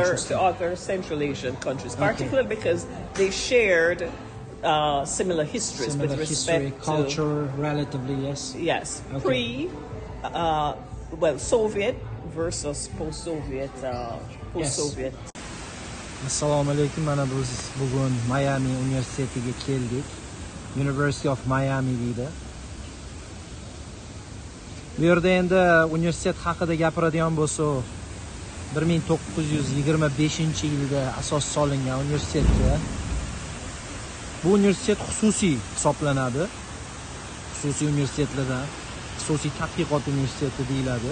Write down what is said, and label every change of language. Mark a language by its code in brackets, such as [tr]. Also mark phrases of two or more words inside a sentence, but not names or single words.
[en] interesting. to other Central Asian countries, Okay. particularly because they shared similar histories Similar with respect history, to culture, relatively, yes. yes, Okay. Soviet versus post-Soviet, post-Soviet. [uz] Assalomu alaykum. Mana biz bugun Miami universitetiga keldik. University of Miami deydi. Bu yerda endi universitet haqida gapiradigan bo'lsak, 1925-yilda asos solingan universitetga. Bu universitet xususiy hisoblanadi. Xususiy universitetlardan xususiy tadqiqot universiteti deyiladi.